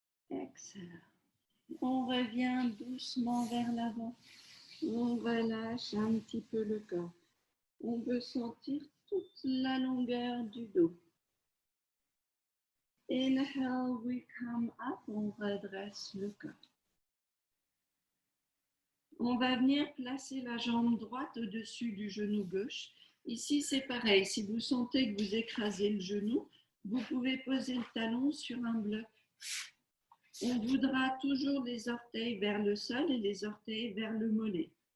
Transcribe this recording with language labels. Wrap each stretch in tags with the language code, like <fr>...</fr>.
<en>Exhale.</en> <fr>On revient doucement vers l'avant. On relâche un petit peu le corps. On peut sentir toute la longueur du dos.</fr> <en>Inhale, we come up.</en> <fr>On redresse le corps. On va venir placer la jambe droite au-dessus du genou gauche. Ici, c'est pareil. Si vous sentez que vous écrasez le genou, vous pouvez poser le talon sur un bloc. On voudra toujours les orteils vers le sol et les orteils vers le mollet.</fr>